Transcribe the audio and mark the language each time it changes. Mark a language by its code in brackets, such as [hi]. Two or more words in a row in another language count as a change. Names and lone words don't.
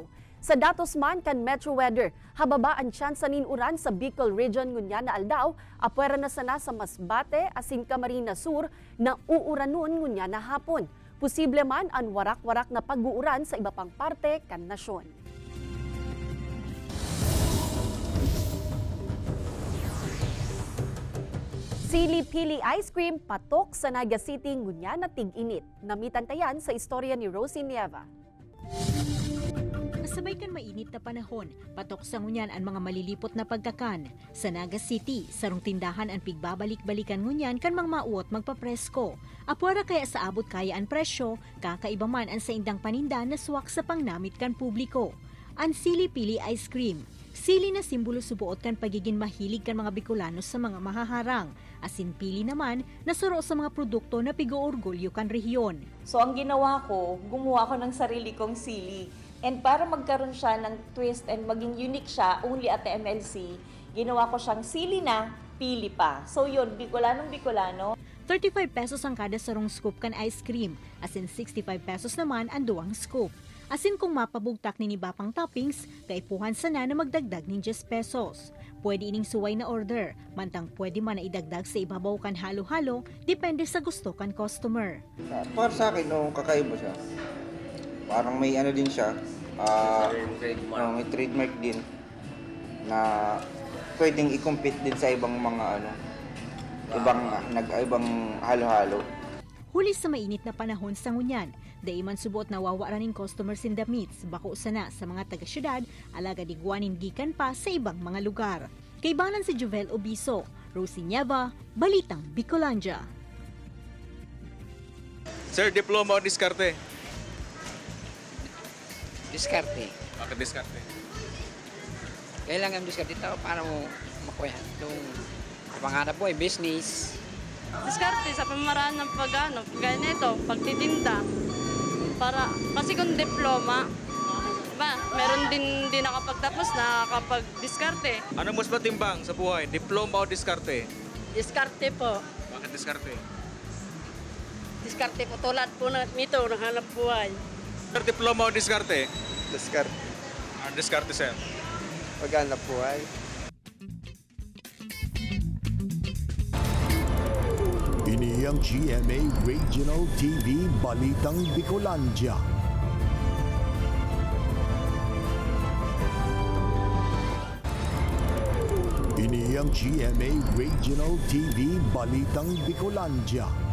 [bik] Sa datos man kan Metro Weather, hababa ang tsansa nin uran sa Bicol Region ngunya na aldaw, apwera na sana sa Masbate asin Camarines Sur na uuranon ngunya na hapon. Posible man ang warak-warak na pag-uuran sa iba pang parte kan nasyon. Sili-pili ice cream patok sa Naga City ngunya na tig-init. Namitantayan sa istorya ni Rosie Nieva. Sabay kan mainit na panahon, patok sa ngunyan ang mga malilipot na pagkakan. Sa Naga City, sarong tindahan ang pigbabalik-balikan ngunyan kan mga mauot magpapresko. Apwara kaya sa abot kaya ang presyo, kakaiba man ang sa indang paninda na suwak sa pangnamit kan publiko. Ang sili-pili ice cream. Sili na simbolo subuot kan pagiging mahilig kan mga Bicolano sa mga mahaharang. Asin pili naman na suro sa mga produkto na pigo-orgulyo kan rehiyon. [tl] So ang ginawa ko, gumawa ko ng sarili kong sili. And para magkaroon siya ng twist and maging unique siya, [en] only at the MLC, [tl] ginawa ko siyang sili na, pili pa. So yun, Bicolano. [bik] 35 pesos ang kada sarong scoop kan ice cream, asin 65 pesos naman ang duwang scoop. Asin kung mapabugtak ni Bapang toppings, kaipuhan sana na magdagdag ng 10 pesos. Pwede ining suway na order, mantang pwede man na idagdag sa ibabaw kan halo-halo, depende sa gusto kan customer. [tl] Para sa akin, kakaiba siya. Parang may ano din siya, may trademark din na pwedeng i-compete din sa ibang mga ibang halo-halo. [bik] Huli sa mainit na panahon sa ngunyan, daiman subot na wawaranin [en] customers in the meats, [bik] bako sana sa mga taga-syudad, alaga digwanin gikan pa sa ibang mga lugar. Kaibanan si Jovel Obiso, Rosie Nieva, Balitang Bicolandia. [tl] Sir, diploma o diskarte? Diskarte. Bakit diskarte? Kailangan diskarte ito para mo makuha itong pangarap mo ay business. Diskarte sa pamaraan ng ganito, pagtitinda. Para, kasi kung diploma, meron din nakapagtapos na kapag diskarte. Ano mas matimbang sa buhay? Diploma o diskarte? Diskarte po. Bakit diskarte? Diskarte po tulad po nito, nanghanap buhay. Sir, diploma o diskarte? Diskarte. Ano diskarte, sir? Paghanap buhay. [bik] Ini ang GMA Regional TV Balitang Bicolandia. Ini ang GMA Regional TV Balitang Bicolandia.